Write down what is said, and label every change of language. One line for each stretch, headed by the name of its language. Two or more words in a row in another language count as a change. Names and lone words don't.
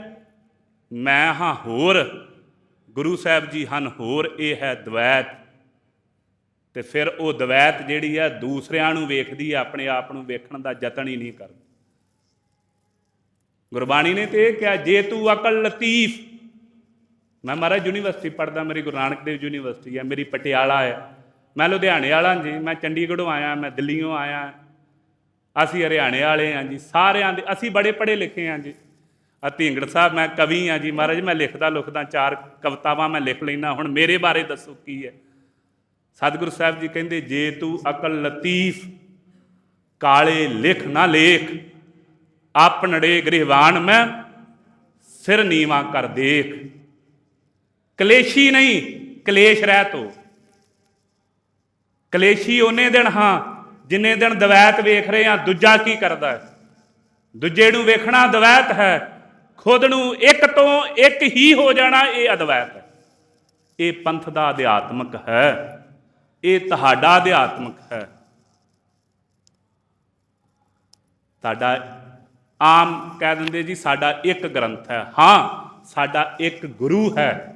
Punjabi: ਮੈਂ ਹਾਂ ਹੋਰ, ਗੁਰੂ ਸਾਹਿਬ ਜੀ ਹਨ ਹੋਰ, ਇਹ ਹੈ ਦਵੈਤ। ਤੇ ਫਿਰ ਉਹ ਦਵੈਤ ਜਿਹੜੀ ਹੈ ਦੂਸਰਿਆਂ ਨੂੰ ਵੇਖਦੀ ਹੈ, ਆਪਣੇ ਆਪ ਨੂੰ ਵੇਖਣ ਦਾ ਯਤਨ ਹੀ ਨਹੀਂ ਕਰਦੀ। ਗੁਰਬਾਣੀ ਨੇ ਤੇ ਇਹ ਕਿਹਾ, ਜੇ ਤੂੰ ਅਕਲ ਲਤੀਫ, ਮੈਂ ਮਹਾਰਾਜ ਯੂਨੀਵਰਸਿਟੀ ਪੜ੍ਹਦਾ, ਮੇਰੀ ਗੁਰੂ ਨਾਨਕ ਦੇਵ ਯੂਨੀਵਰਸਿਟੀ ਹੈ, ਮੇਰੀ ਪਟਿਆਲਾ ਹੈ, ਮੈਂ ਲੁਧਿਆਣੇ ਵਾਲਾ ਜੀ, ਮੈਂ ਚੰਡੀਗੜ੍ਹੋਂ ਆਇਆ, ਮੈਂ ਦਿੱਲੀਓਂ ਆਇਆ, ਅਸੀਂ ਹਰਿਆਣੇ ਵਾਲੇ ਹਾਂ ਜੀ, सारिਆਂ ਦੇ ਅਸੀਂ ਬੜੇ ਪੜ੍ਹੇ ਲਿਖੇ ਹਾਂ ਜੀ। ਧਿੰਗੜ ਸਾਹਿਬ ਮੈਂ ਕਵੀ ਹਾਂ ਜੀ, ਮਹਾਰਾਜ ਮੈਂ ਲਿਖਦਾ ਲੁਖਦਾ 4 ਕਵਿਤਾਵਾਂ ਮੈਂ ਲਿਖ ਲੈਨਾ, ਹੁਣ ਮੇਰੇ ਬਾਰੇ ਦੱਸੋ ਕੀ ਹੈ। ਸਤਿਗੁਰੂ ਸਾਹਿਬ ਜੀ ਕਹਿੰਦੇ ਜੇ ਤੂੰ ਅਕਲਿ ਲਤੀਫੁ ਕਾਲੇ ਲਿਖੁ ਨ ਲੇਖੁ, ਆਪਨੜੇ ਗਿਰੀਵਾਨ ਮਹਿ ਸਿਰੁ ਨੀਵਾਂ ਕਰਿ ਦੇਖੁ। ਕਲੇਸ਼ੀ ਨਹੀਂ, ਕਲੇਸ਼ ਰਹਿਤ ਹੋ। ਕਲੇਸ਼ੀ ਉੱਨੇ ਦਿਨ ਹਾਂ ਜਿੰਨੇ ਦਿਨ ਦਵੈਤ ਵੇਖ ਰਹੇ ਹਾਂ, ਦੂਜਾ ਕੀ ਕਰਦਾ ਹੈ, ਦੂਜੇ ਨੂੰ ਵੇਖਣਾ ਦਵੈਤ ਹੈ, ਖੁਦ ਨੂੰ ਇੱਕ ਤੋਂ ਇੱਕ ਹੀ ਹੋ ਜਾਣਾ ਇਹ ਅਦਵੈਤ ਹੈ। ਇਹ ਪੰਥ ਦਾ ਅਧਿਆਤਮਕ ਹੈ, ਇਹ ਤੁਹਾਡਾ ਅਧਿਆਤਮਕ ਹੈ। ਸਾਡਾ ਆਮ ਕਹਿ ਦਿਆਂਗੇ ਜੀ ਸਾਡਾ ਇੱਕ ਗ੍ਰੰਥ ਹੈ, ਹਾਂ ਸਾਡਾ ਇੱਕ ਗੁਰੂ ਹੈ।